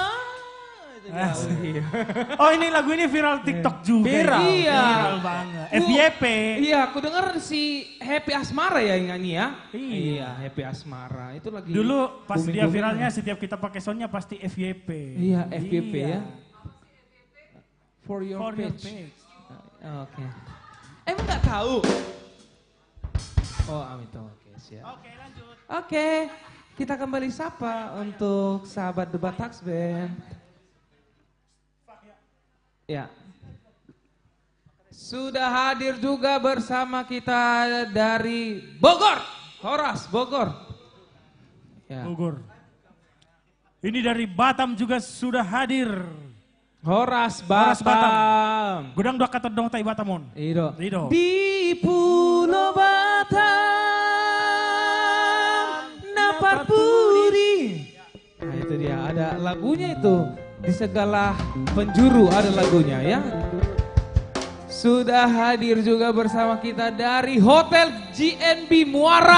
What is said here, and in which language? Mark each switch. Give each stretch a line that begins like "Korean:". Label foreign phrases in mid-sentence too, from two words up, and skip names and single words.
Indonesian: Asik. Oh ini lagu ini viral TikTok juga. Viral. ini. Iya. Viral banget. FYP. Iya, aku dengar si Happy Asmara ya yang nyanyi ya. Iya. Happy Asmara. Itu lagi Dulu pas dia booming-booming. viralnya setiap kita pakai soundnya pasti FYP. Iya, FYP Iya. ya.
English: For your For your page. page.
Indonesian: Oke. Emang nggak tahu? Oh, amin. Oke, siap. Oke lanjut. Oke, kita kembali sapa untuk sahabat Debat Tax Band. Ya. Sudah hadir juga bersama kita dari Bogor, Horas Bogor. Ya. Bogor. Ini dari Batam juga sudah hadir. Horas Horas Batam.
Batak Toba: Gudang dua kata dong tai Batamon. Ido. Rido.
Indonesian: Di Pulau Batam, Napar Puri. Nah itu dia, ada lagunya itu. Di segala penjuru ada lagunya ya. sudah hadir juga bersama kita dari Hotel GNB Muara.